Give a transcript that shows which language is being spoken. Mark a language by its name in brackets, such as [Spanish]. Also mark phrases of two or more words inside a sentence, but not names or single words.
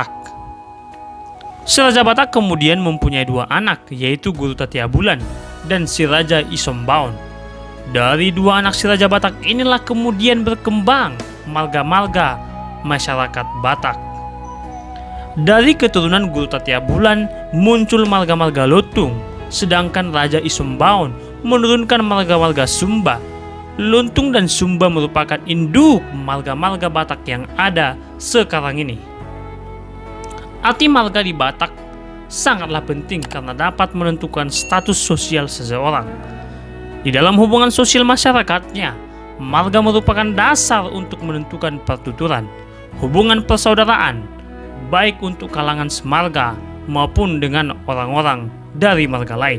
[Indonesian] Si Raja Batak kemudian mempunyai 2 anak, yaitu Guru Tatiabulan dan si Raja Isombaon. Dari 2 anak si Raja Batak inilah kemudian berkembang marga-marga masyarakat Batak. Dari keturunan Guru Tatiabulan muncul marga-marga Lutung, sedangkan Raja Isombaon menurunkan marga-marga Sumba. Lutung dan Sumba merupakan induk marga-marga Batak yang ada sekarang ini. Arti marga di Batak sangatlah penting karena dapat menentukan status sosial seseorang. Di dalam hubungan sosial masyarakatnya, marga merupakan dasar untuk menentukan pertuturan, hubungan persaudaraan, baik untuk kalangan semarga maupun dengan orang-orang dari marga lain.